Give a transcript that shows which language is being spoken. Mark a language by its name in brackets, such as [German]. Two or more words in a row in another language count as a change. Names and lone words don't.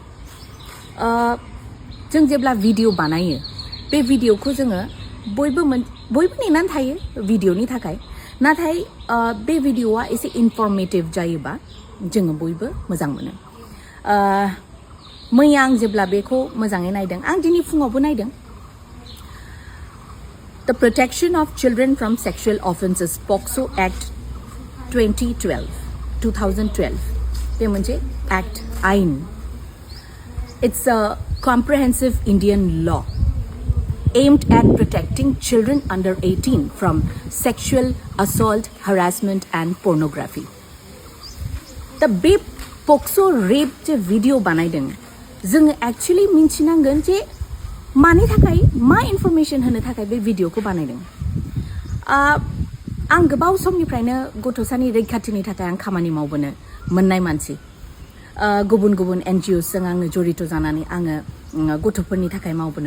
[Bodo] जों जेब्ला भिडिअ बानायो बे भिडिअखौ जोङो बयबो नेनानै थायो भिडिअनि थाखाय नाथाय बे भिडिअआ एसे इनफर्मेटिभ जायोबा जोङो बयबो मोजां मोनो मैया आं जेब्ला बेखौ मोजाङै नायदों आं दिनै फुङावबो नायदों [English] The Protection of Children from Sexual Offences POCSO Act 2012 [Bodo] बे मोनसे एक्ट आइन [English] It's a comprehensive Indian law aimed at protecting children under 18 from sexual assault, harassment and pornography. [Bodo] The बे POCSO rape जे भिडिअ बानायदों जोङो एक्चुअली मिन्थिनांगोन जे मानि थाखाय मा इनफरमेशन होनो थाखाय बे भिडिअखौ बानायदों आं गोबाव समनिफ्रायनो गथ'सानि रैखाथिनि थाखाय आं खामानि मावबोनो मोननाय मानसि गुबुन गुबुन NGOsजों आङो जड़ित जानानै आङो गथ'फोरनि थाखाय मावबोनो